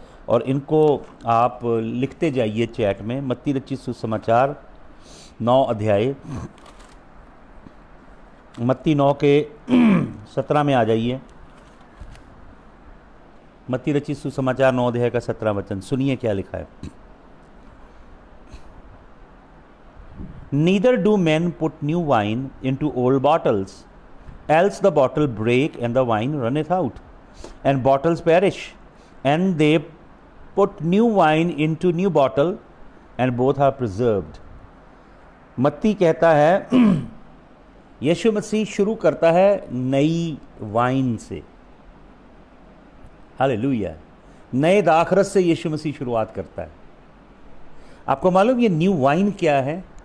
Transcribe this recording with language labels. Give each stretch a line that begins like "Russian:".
Hindi: और इनको आप लिखते जाइए चैट में। मत्ती रचित सुसमाचार 9 अध्याय, मत्ती 9 के 17 में आ जाइए। मत्ती रचित सुसमाचार 9 अध्याय का 17 वचन सुनिए क्या लिखा है।
English: Neither do men put new wine into old bottles, else the bottle break and the wine runneth out, and bottles perish. And they put new wine into new bottle, and both are preserved.
Hindi: मत्ती कहता है यीशु मसीह शुरू करता है नई wine से। Hallelujah. नए दाखरस से यीशु मसीह शुरुआत करता है। आपको मालूम ये न्यू वाइन क्या है?